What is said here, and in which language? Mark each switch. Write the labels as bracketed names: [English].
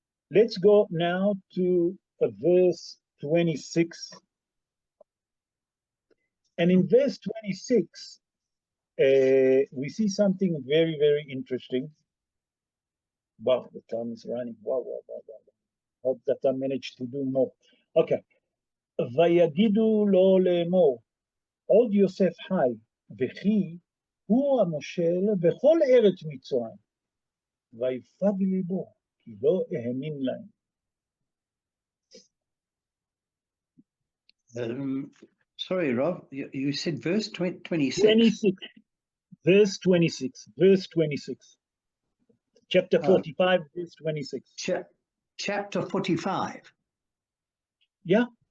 [English] Let's go now to verse 26. And in verse 26, we see something very, very interesting. Wow, the time is running. Wow. Hope that I managed to do more. Okay. [Hebrew] ויגידו לו לאמור, עוד יוסף חי, וכי הוא המושל בכל ארץ מצרים. ויפג ליבו, כי לא האמין להם. [English] Sorry, Rob, you said verse 26. 26. Verse 26. Verse 26. Chapter 45, verse 26. Chapter 45. Yeah.